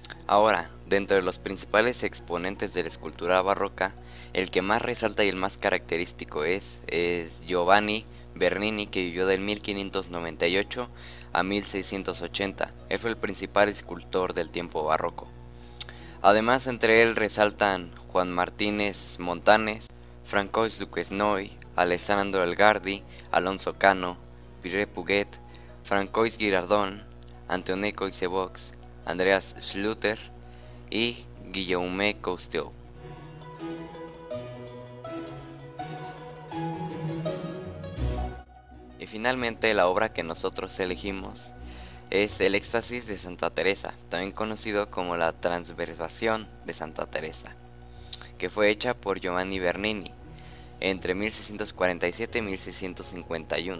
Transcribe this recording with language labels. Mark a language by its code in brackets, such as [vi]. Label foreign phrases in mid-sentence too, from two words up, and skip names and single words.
[es] Ahora, dentro de los principales exponentes de la escultura barroca, el que más resalta y el más característico es Giovanni Bernini, que vivió del 1598 a 1680. Él fue el principal escultor del tiempo barroco. Además, entre él resaltan Juan Martínez Montanes, Francois Duquesnoy, Alessandro Algardi, Alonso Cano, Pierre Puget, Francois Girardon, Antoine Coixebox, Andreas Schluter y Guillaume Cousteau. Y finalmente la obra que nosotros elegimos es El Éxtasis de Santa Teresa, también conocido como la Transversación de Santa Teresa, que fue hecha por Giovanni Bernini entre 1647 y 1651.